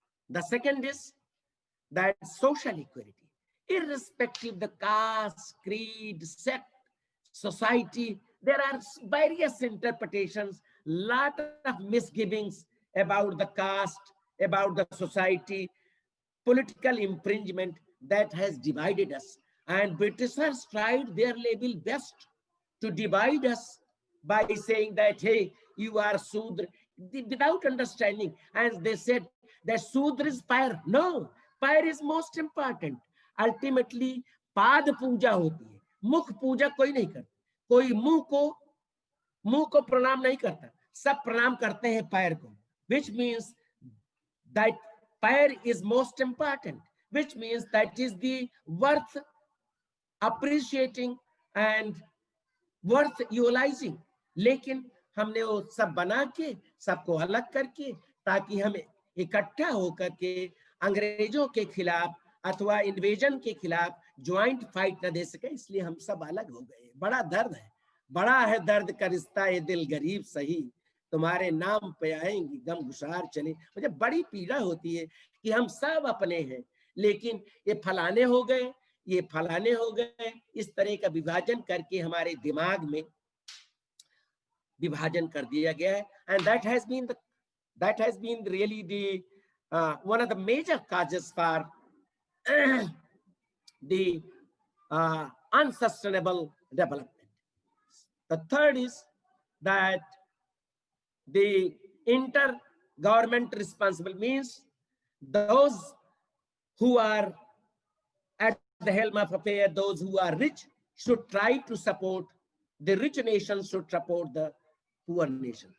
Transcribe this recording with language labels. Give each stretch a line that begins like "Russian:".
English: The second is that social equality, irrespective of the caste, creed, sect, society, there are various interpretations, lot of misgivings about the caste, about the society, political infringement that has divided us. And Britishers tried their level best to divide us by saying that, hey, you are Sudra, without understanding. And they said that Sudra is fire. No, fire is most important.
Hindi: Ultimately, पाद पूजा होती है, मुख पूजा कोई नहीं करता. कोई मुंह को प्रणाम नहीं करता, सब प्रणाम करते हैं पैर को.
English: Which means that fire is most important, which means that is the worth appreciating and worth utilizing.
Hindi: लेकिन हमने वो सब बना के सबको अलग करके ताकि हम इकट्ठा होकर के अंग्रेजों के खिलाफ अथवा इन्वेजन के खिलाफ ज्वाइंट फाइट न दे सके, इसलिए हम सब अलग हो गए. बड़ा दर्द है, बड़ा है दर्द का रिश्ता ये दिल गरीब सही, तुम्हारे नाम पे आएंगी गम गुसार चले. मुझे बड़ी पीड़ा होती है कि हम सब अपने हैं, लेकिन ये फलाने हो गए, ये फलाने हो गए. इस तरह का विभाजन करके हमारे दिमाग में विभाजन कर दिया गया है.
English: And that has been really the one of the major causes for the unsustainable development. The third is that the intergovernment responsible means those who are at the helm of affairs, those who are rich should try to support, the rich nations should support the poor nation.